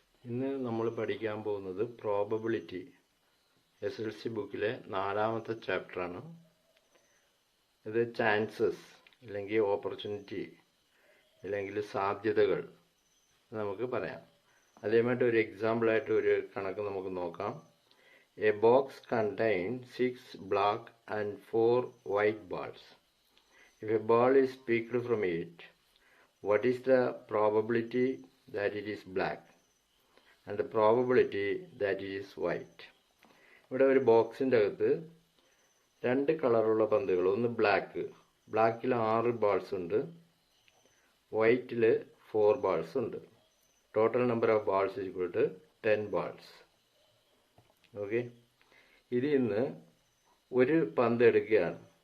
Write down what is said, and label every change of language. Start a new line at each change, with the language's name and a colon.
Malayalam: ഇന്ന് നമ്മൾ പഠിക്കാൻ പോകുന്നത് പ്രോബബിലിറ്റി SLC ബുക്കിലെ 4ാമത്തെ ചാപ്റ്ററാണ്. ഇത് ചാൻസസ് അല്ലെങ്കിൽ ഓപ്പർച്യൂണിറ്റി അല്ലെങ്കിൽ സാധ്യതകൾ നമുക്ക് പറയാം. അതേമായിട്ട് ഒരു എക്സാമ്പിളായിട്ട് ഒരു കണക്ക് നമുക്ക് നോക്കാം.
English: A box contain 6 black and 4 white balls. If a ball is picked from it, what is the probability that it is black and the probability that it is white?
Malayalam: ഇവിടെ ഒരു ബോക്സിൻ്റെ അകത്ത് 2 കളറുള്ള പന്തുകൾ, ഒന്ന് ബ്ലാക്കിൽ 6 ബാൾസ് ഉണ്ട്, വൈറ്റിൽ 4 ബാൾസ് ഉണ്ട്.
English: Total number of balls is equal to 10 balls.
Malayalam: Okay, ഇതിൽ നിന്ന് ഒരു പന്ത് എടുക്കുകയാണ്.